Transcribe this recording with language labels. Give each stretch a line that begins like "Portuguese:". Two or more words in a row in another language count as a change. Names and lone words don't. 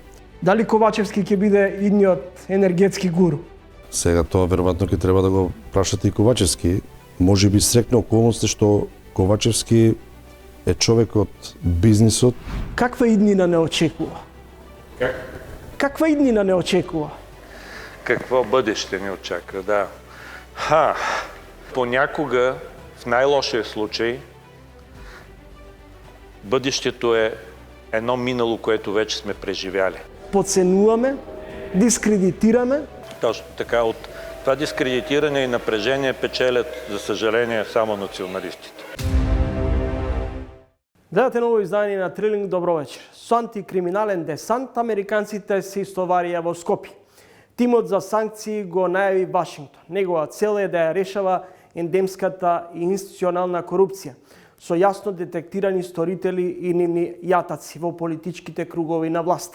Macedonian: Дали Ковачевски ќе биде идниот енергетски гуру? Сега тоа веројатно ќе треба да го прашате и Ковачевски. Можеби срекна околности што Ковачевски е човек од бизнисот. Каква иднина не очекува?
Bulgarian: Как?
Macedonian: Каква иднина не очекува?
Bulgarian: Какво бъдеще ни очаква, да. Понякога, в най-лошия случай, бъдещето е едно минало, което вече сме преживяли. Подценуваме, дискредитираме. Точно така, от това дискредитиране и напрежение печелят, за съжаление, само националистите.
Macedonian: Гледате ново издание на Трилинг, добро вечер. Со антикриминален десант, американците се истоварија во Скопје. Тимот за санкции го најави Вашингтон. Негова цел е да ја решава ендемската и институционална корупција со јасно детектирани сторители и нивни јатаци во политичките кругови на власта.